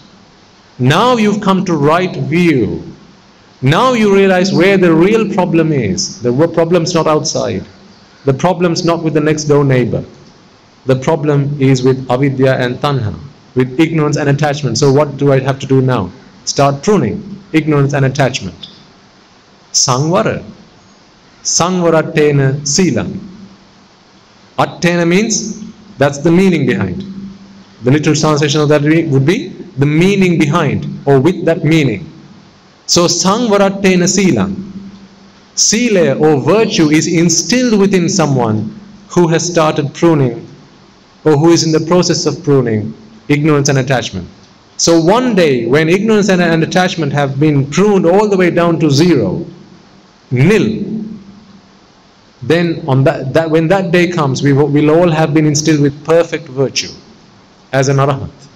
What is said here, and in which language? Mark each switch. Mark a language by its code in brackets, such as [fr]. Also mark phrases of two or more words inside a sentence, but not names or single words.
[en] Now you've come to right view. Now you realize where the real problem is. The problem's not outside. The problem's not with the next door neighbor. The problem is with avidya and tanha, with ignorance and attachment. So what do I have to do now? Start pruning ignorance and attachment. [pi] Sangvara. Sangvarattena silam. [en] Attena means, that's the meaning behind. The literal translation of that would be the meaning behind, or with that meaning. [pi] So sangvarattena silam. [en] Sila or virtue is instilled within someone who has started pruning, or who is in the process of pruning ignorance and attachment. So one day when ignorance and attachment have been pruned all the way down to zero, nil, then on when that day comes, we'll all have been instilled with perfect virtue as an arahant.